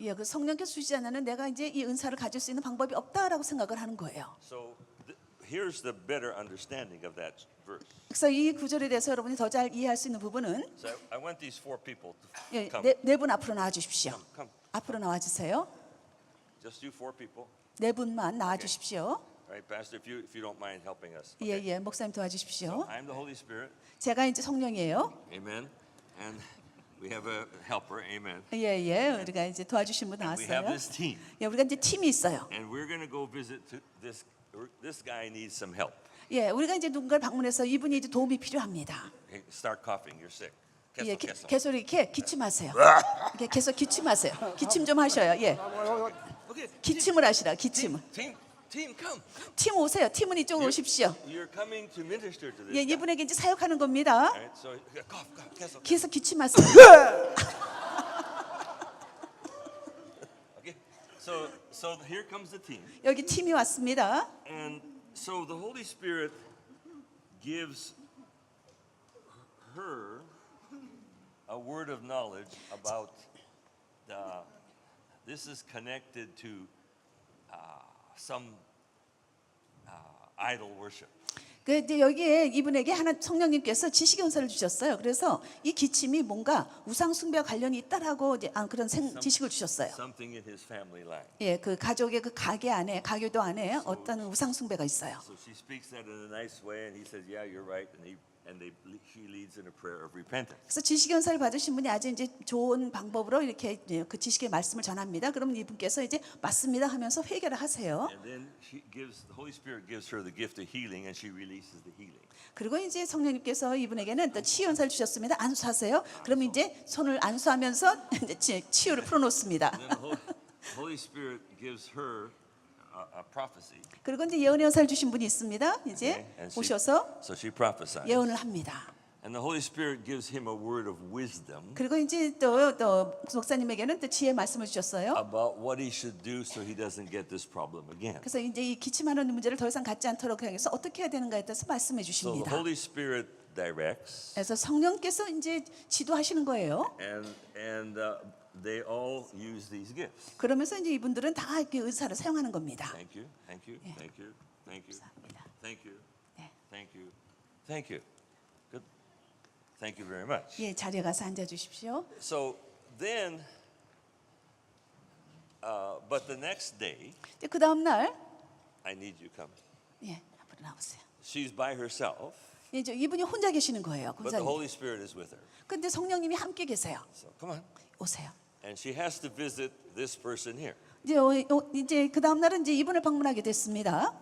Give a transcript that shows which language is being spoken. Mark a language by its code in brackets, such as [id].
[ko] 그 성령께서 주시지 않으면 내가 이제 이 은사를 가질 수 있는 방법이 없다라고 생각을 하는 거예요. [en] So here's the better understanding of that verse. [ko] 그래서 이 구절에 대해서 여러분이 더 잘 이해할 수 있는 부분은 [en] So I want these four people to come. [ko] 네 분 앞으로 나와 주십시오. [en] Come. [ko] 앞으로 나와 주세요. [en] Just you four people. [ko] 네 분만 나와 주십시오. [en] All right, Pastor, if you don't mind helping us. [ko] 예, 목사님 도와주십시오. [en] I'm the Holy Spirit. [ko] 제가 이제 성령이에요. [en] Amen. And we have a helper. Amen. [ko] 예, 우리가 이제 도와주신 분 [en] We have [ko] 나왔어요. [en] this team. [ko] 우리가 이제 팀이 있어요. [en] And we're going to go visit this guy needs some help. [ko] 우리가 이제 누군가를 방문해서 이분이 이제 도움이 필요합니다. [en] Okay, start coughing. You're sick. [ko] 계속 이렇게 기침하세요. 이렇게 계속 기침하세요. 기침 좀 하셔요. [en] Okay. [ko] 기침을 하시라. 기침을. [en] Team, come. [ko] 팀 오세요. 팀은 이쪽으로 오십시오. [en] You're coming to minister to this guy. [ko] 이분에게 이제 사역하는 겁니다. [en] All right, so cough, [ko] 계속. 계속 기침하세요. [en] Okay. So here comes the team. [ko] 여기 팀이 왔습니다. [en] And so the Holy Spirit gives her a word of knowledge about this is connected to some idol worship. [ko] 근데 여기에 이분에게 하나 성령님께서 지식의 은사를 주셨어요. 그래서 이 기침이 뭔가 우상 숭배와 관련이 있다라고 이제 그런 지식을 주셨어요. [en] Something in his family line. [ko] 그 가족의 그 가게 안에 가교도 안에 어떤 우상 숭배가 있어요. [en] So she speaks that in a nice way, and he says, "Yeah, you're right." She leads in a prayer of repentance. [ko] 그래서 지식의 은사를 받으신 분이 아주 이제 좋은 방법으로 이렇게 그 지식의 말씀을 전합니다. 그러면 이분께서 이제 맞습니다 하면서 회개를 하세요. [en] And then the Holy Spirit gives her the gift of healing, and she releases the healing. [ko] 그리고 이제 성령님께서 이분에게는 또 치유 은사를 주셨습니다. 안수하세요. 그러면 이제 손을 안수하면서 이제 치유를 풀어놓습니다. [en] And then the Holy Spirit gives her a prophecy. [ko] 그리고 이제 예언의 은사를 주신 분이 있습니다. 이제 [en] And [ko] 오셔서 [en] so she prophesies. [ko] 예언을 합니다. [en] And the Holy Spirit gives him a word of wisdom [ko] 그리고 이제 또 목사님에게는 또 지혜의 말씀을 주셨어요. [en] about what he should do so he doesn't get this problem again. [ko] 그래서 이제 이 기침하는 문제를 더 이상 갖지 않도록 하기 위해서 어떻게 해야 되는가에 대해서 말씀해 [en] So the [ko] 주십니다. [en] Holy Spirit directs, [ko] 그래서 성령께서 이제 지도하시는 거예요. [en] and they all use these gifts. [ko] 그러면서 이제 이분들은 다 이렇게 의사를 사용하는 겁니다. [en] Thank you, thank you, thank you, thank you, [ko] 감사합니다. [en] thank you, [ko] 네. [en] thank you, thank you. Good. Thank you very much. [ko] 예, 자리에 가서 앉아 주십시오. [en] So then, but the next day, [ko] 그 다음 날, [en] I need you come. [ko] 예, 앞으로 나오세요. [en] she's by herself, [ko] 이제 이분이 혼자 계시는 거예요, [en] but the [ko] 권사님. [en] Holy Spirit is with her. [ko] 근데 성령님이 함께 계세요. [en] So come on. [ko] 오세요. [en] And she has to visit this person here. [ko] 이제 그 다음 날은 이제 이분을 방문하게 됐습니다.